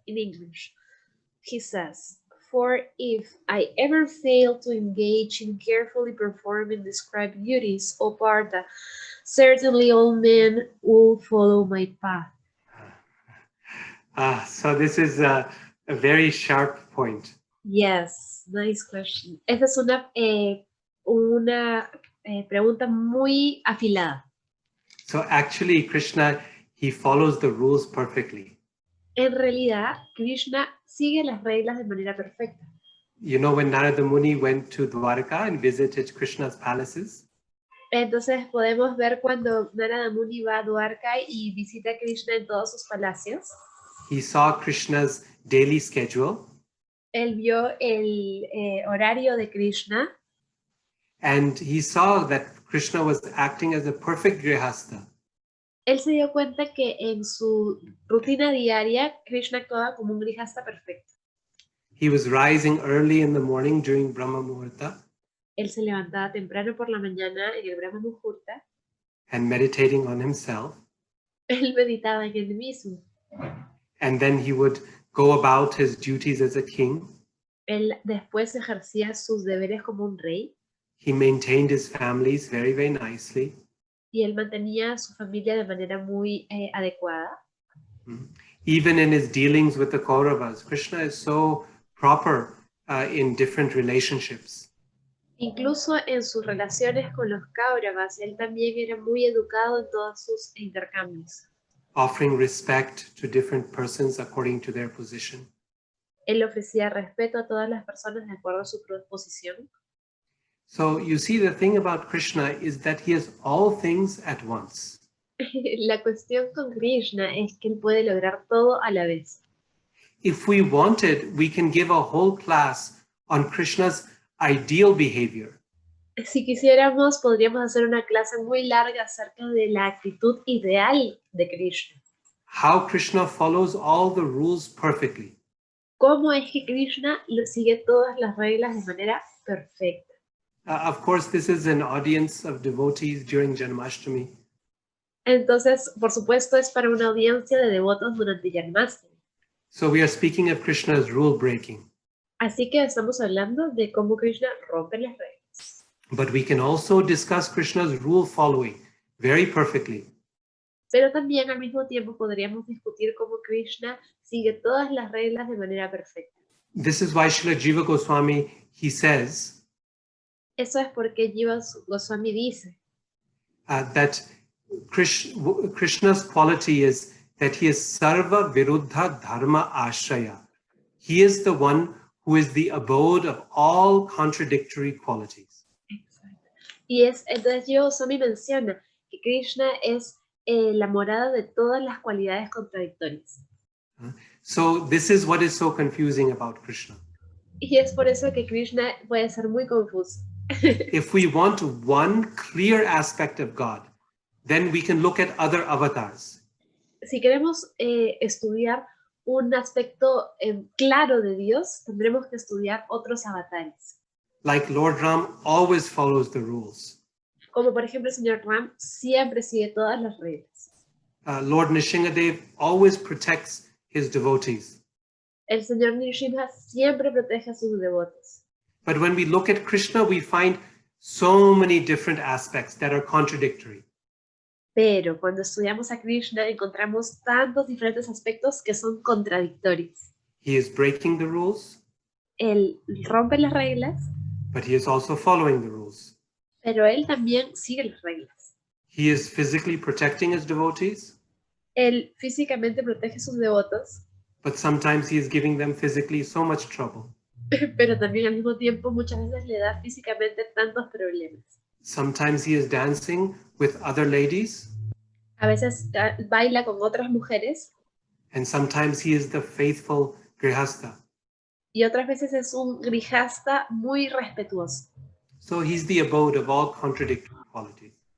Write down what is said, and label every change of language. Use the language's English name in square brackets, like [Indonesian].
[English] In English, he says, for if I ever fail to engage in carefully performing described duties, O Partha, certainly all men will follow my path. So this is a very sharp point. Yes, nice question. [Spanish] Esa es una pregunta muy afilada. [English] So actually, Krishna, he follows the rules perfectly. [Spanish] En realidad, Krishna sigue las reglas de manera perfecta. [English] You know, when Narada Muni went to Dwarka and visited Krishna's palaces, [Spanish] Entonces podemos ver cuando Narada Muni va a Dwarka y visita a Krishna en todos sus palacios. [English] he saw Krishna's daily schedule, [Spanish] Él vio el horario de Krishna [English] and he saw that Krishna was acting as a perfect grihastha. [Spanish] él se dio cuenta que en su rutina diaria Krishna actuaba como un grihasta perfecto. [English] He was rising early in the morning during Brahma Muhurta [Spanish] Él se levantaba temprano por la mañana en el Brahma Muhurta. [English] and meditating on himself. [Spanish] Él meditaba en él mismo. [English] And then he would go about his duties as a king. [Spanish] Él después ejercía sus deberes como un rey. [English] He maintained his families very, very nicely. [Spanish] Y él mantenía a su familia de manera muy adecuada. [English] Even in his dealings with the Kauravas, Krishna is so proper in different relationships. [Spanish] Incluso en sus relaciones con los Kauravas, él también era muy educado en todos sus intercambios. [English] Offering respect to different persons according to their position. [Spanish] Él ofrecía respeto a todas las personas de acuerdo a su posición. [English] So you see, the thing about Krishna is that he has all things at once. [Spanish] La cuestión con Krishna es que él puede lograr todo a la vez. [English] If we wanted, we can give a whole class on Krishna's ideal behavior. [Spanish] Si quisiéramos, podríamos hacer una clase muy larga acerca de la actitud ideal de Krishna. [English] How Krishna follows all the rules perfectly. [Spanish] ¿Cómo es que Krishna sigue todas las reglas de manera perfecta? [English] Of course, this is an audience of devotees during Janmastami. [Spanish] Entonces, por supuesto, es para una audiencia de devotos durante Janmastami. [English] So we are speaking of Krishna's rule breaking. [Spanish] Así que estamos hablando de cómo Krishna rompe las reglas. [English] But we can also discuss Krishna's rule following very perfectly. [Spanish] Pero también al mismo tiempo podríamos discutir cómo Krishna sigue todas las reglas de manera perfecta. [English] This is why Srila Jiva Goswami, he says, [Spanish] Eso es porque Jiva Goswami dice [English] that Krishna's quality is that he is [Sanskrit] sarva viruddha dharma ashraya. [English] He is the one who is the abode of all contradictory qualities. [Spanish] Exacto. Y entonces Jiva Goswami menciona que Krishna es la morada de todas las cualidades contradictorias. [English] So this is what is so confusing about Krishna. [Spanish] Y es por eso que Krishna puede ser muy confuso. [English] If we want one clear aspect of God, then we can look at other avatars. [Spanish] Si queremos estudiar un aspecto claro de Dios, tendremos que estudiar otros avatares. [English] Like Lord Ram always follows the rules. [Spanish] Como por ejemplo el señor Ram siempre sigue todas las reglas. [English] Lord Nishingadev always protects his devotees. [Spanish] El señor Nrsimha siempre protege a sus devotos. [English] But when we look at Krishna, we find so many different aspects that are contradictory. [Spanish] Pero cuando estudiamos a Krishna encontramos tantos diferentes aspectos que son contradictorios. [English] He is breaking the rules. [Spanish] Él rompe las reglas, [English] But he is also following the rules. [Spanish] pero él también sigue las reglas. [English] He is physically protecting his devotees. [Spanish] Él físicamente protege a sus devotos. [English] but sometimes he is giving them physically so much trouble. [Spanish] Pero también al mismo tiempo muchas veces le da físicamente tantos problemas. [English] Sometimes he is dancing with other ladies, [Spanish] A veces baila con otras mujeres [English] and sometimes he is the faithful grihastha. [Spanish] y otras veces es un grijasta muy respetuoso. [English] So he's the abode of all contradictory qualities.